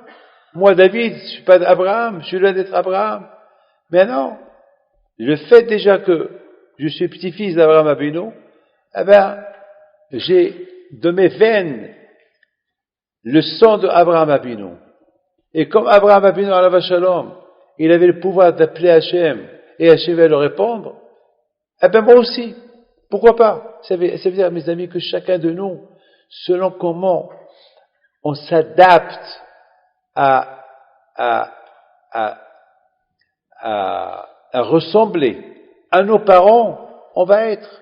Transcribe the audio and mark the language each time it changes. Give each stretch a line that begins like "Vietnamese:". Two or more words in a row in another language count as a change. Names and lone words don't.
French: Moi, David, je suis pas Abraham, je suis loin d'être Abraham. Mais non. Le fait déjà que je suis petit-fils d'Abraham Avinu, eh ben, j'ai de mes veines le sang d'Abraham Avinu. Et comme Abraham Avinu,
Hebrew: עליו השלום,
French: il avait le pouvoir d'appeler Hachem, et Hachem va le répondre, eh ben moi aussi, pourquoi pas? Ça veut dire, mes amis, que chacun de nous, selon comment on s'adapte à ressembler à nos parents, on va être.